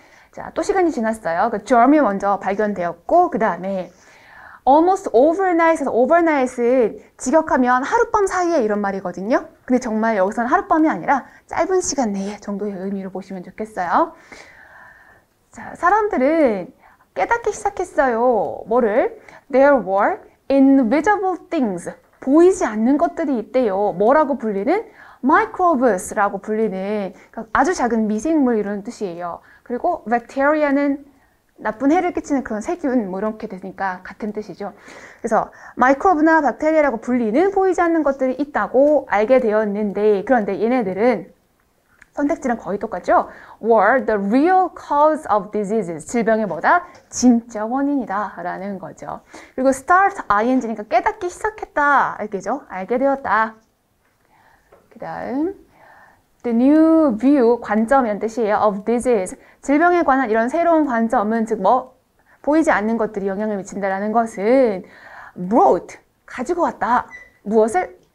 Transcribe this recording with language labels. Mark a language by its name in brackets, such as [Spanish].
[Korean] 자, 또 시간이 지났어요. 그 germ이 먼저 발견되었고 그 다음에 [English] almost overnight [Korean] 에서 overnight은 직역하면 하룻밤 사이에 이런 말이거든요. 근데 정말 여기서는 하룻밤이 아니라 짧은 시간 내에 정도의 의미로 보시면 좋겠어요. 자, 사람들은 깨닫기 시작했어요. 뭐를? [English] There were invisible things. [Korean] 보이지 않는 것들이 있대요. 뭐라고 불리는? microbes라고 불리는 그러니까 아주 작은 미생물 이런 뜻이에요. 그리고 bacteria는 나쁜 해를 끼치는 그런 세균 뭐 이렇게 되니까 같은 뜻이죠. 그래서 마이크로브나 박테리아라고 불리는 보이지 않는 것들이 있다고 알게 되었는데 그런데 얘네들은 선택지랑 거의 똑같죠? [English] were the real cause of diseases. [Korean] 질병의 뭐다? 진짜 원인이다 라는 거죠. 그리고 [English] start ing [Korean] 니까 깨닫기 시작했다. 알겠죠? 알게 되었다. 그 다음 [English] The new view, [Korean] 관점이란 뜻이에요. [English] of disease. [Korean] 질병에 관한 이런 새로운 관점은 즉 뭐 보이지 않는 것들이 영향을 미친다라는 것은 brought, 가지고 왔다. 무엇을?